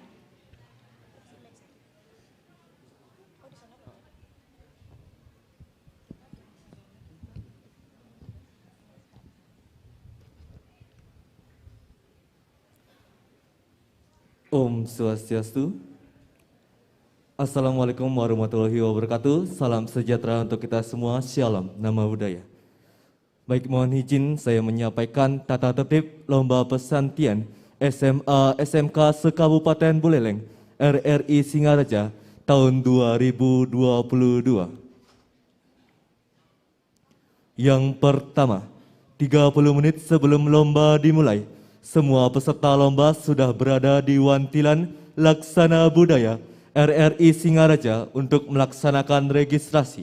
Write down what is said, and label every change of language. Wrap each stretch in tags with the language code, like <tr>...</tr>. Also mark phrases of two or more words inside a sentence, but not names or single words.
<sa>ॐ स्वस्त्यस्तु.</sa> <ar>السلام عليكم ورحمة الله وبركاته.</ar> <id>Salam sejahtera untuk kita semua. Shalom, nama budaya. Baik, mohon izin saya menyampaikan tata tertib lomba pesantian SMA SMK se-Kabupaten Buleleng RRI Singaraja tahun 2022. Yang pertama, 30 menit sebelum lomba dimulai, semua peserta lomba sudah berada di Wantilan Laksana Budaya RRI Singaraja untuk melaksanakan registrasi.</id>